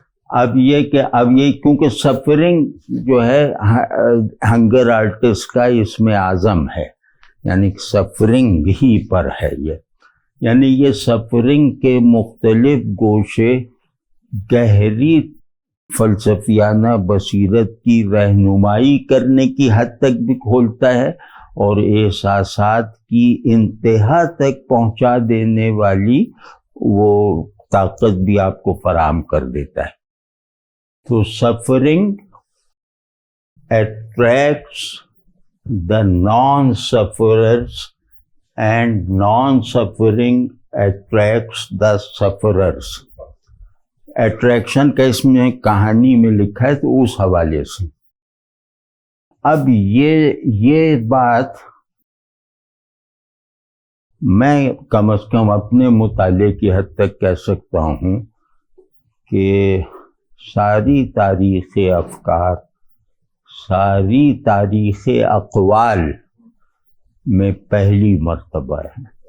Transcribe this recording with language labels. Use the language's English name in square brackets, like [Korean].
[Urdu] اب یہ کہ کیونکہ سفرنگ جو ہے ہنگر آرٹسٹ کا اس میں اعظم ہے، یعنی سفرنگ ہی پر ہے یہ، یعنی یہ سفرنگ کے مختلف گوشے گہری فلسفیانہ بصیرت کی رہنمائی کرنے کی حد تک بھی کھولتا ہے اور احساسات کی انتہا تک پہنچا دینے والی وہ طاقت بھی آپ کو فراہم کر دیتا ہے. [English] تو suffering attracts the non-sufferers and non-suffering attracts the sufferers. [Urdu] Attraction کا اس میں کہانی میں لکھا ہے تو اس حوالے سے. اب یہ بات میں کم از کم اپنے مطالعے کی حد تک کہہ سکتا ہوں کہ ساری تاریخ افکار، ساری تاریخ اقوال میں پہلی مرتبہ ہے.